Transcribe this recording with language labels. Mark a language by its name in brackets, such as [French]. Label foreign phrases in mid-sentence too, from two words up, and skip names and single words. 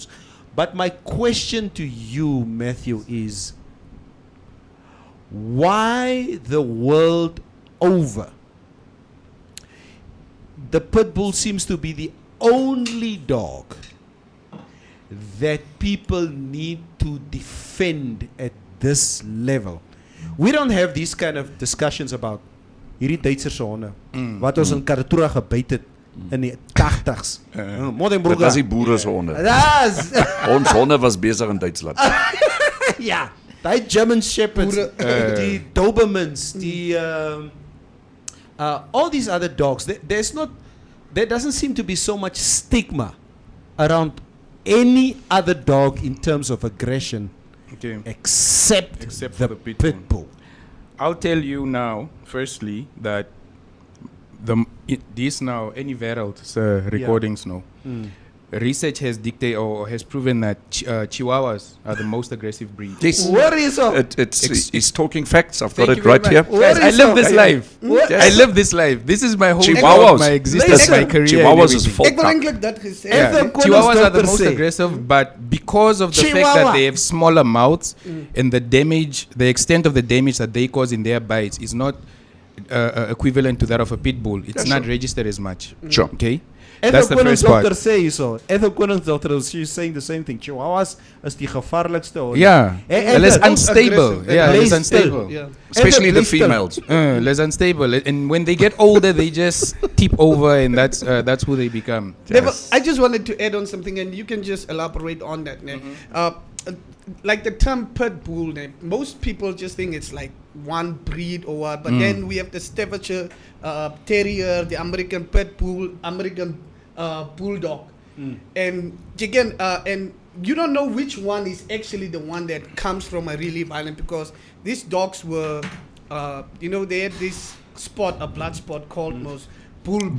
[English] But my question to you, Matthew, is why the world over the pit bull seems to be the only dog that people need to defend at this level. We don't have these kind of discussions about [Afrikaans] hierdie Duitse honde wat ons in Karatura gebyt het in die 80s. Dit was die boere se honde. Ons honde was besig in Duitsland. Ja, die [English] German Shepherds, the Dobermans, all these other dogs. There doesn't seem to be so much stigma around any other dog in terms of aggression, except for the pit bull. bull. I'll tell you now, firstly, that this now, any Verald recordings now, research has dictated or has proven that Chihuahuas are the most aggressive breed. Yes. What is up? He's talking facts. I've got Thank it you right very here. much. Guys, I live this life. What? I live this life. This is my whole Chihuahuas. my existence, my career. Chihuahuas is and full [Afrikaans] Ek wil [English] cup. [Afrikaans] eintlik dat gesê. [English] Yeah. [Afrikaans] het. [English] Chihuahuas are the Doctor most say. aggressive, but because of the fact Chihuahua. that they have smaller mouths and the extent of the damage that they cause in their bites is not equivalent to that of a pit bull. It's Yeah, not sure. registered as much. Sure. Okay, Ethel that's the Quinn's first part. doctor say so. Ethel Quinn's doctor, she's saying the same thing. [Afrikaans] Chihuahuas is die gevaarlikste hond. [English] Yeah, less Ethel, unstable. aggressive. Yeah, Please, less unstable. Yeah. Especially the Ethel, please tell. females. Less unstable, and when they get older, they just tip over, and that's who they become. Never, I just wanted to add on something, and you can just elaborate on that. Like the term pit bull, most people just think it's like one breed or what, but then we have the Staffordshire Terrier, the American pit bull, American bulldog, and again, and you don't know which one is actually the one that comes from a really violent, because these dogs were, they had this spot, a blood spot called most bull baiting.